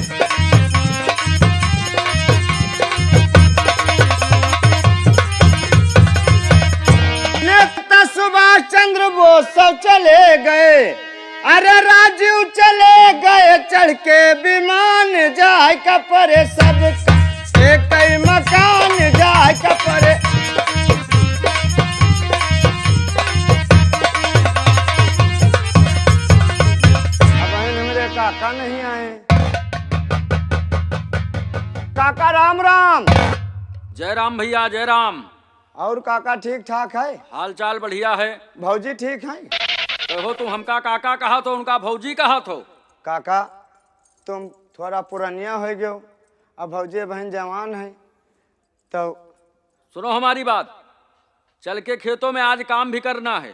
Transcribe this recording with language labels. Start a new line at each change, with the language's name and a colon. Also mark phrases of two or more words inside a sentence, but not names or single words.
Hindi: नेता सुभाष चंद्र बोस सब चले गए, अरे राजीव चले गए चढ़ के विमान जाए कपरे सब एक ही मकान जाए कपरे। काका नहीं आए। काका राम राम। जय राम भैया जय राम। और काका ठीक ठाक है? हाल चाल बढ़िया है। भौजी ठीक है? कहो तुम हमका काका कहा तो उनका भौजी कहा तो। काका तुम थोड़ा पुरानिया हो गए, अब भौजी बहन जवान है तो सुनो हमारी बात, चल के खेतों में आज काम भी करना है।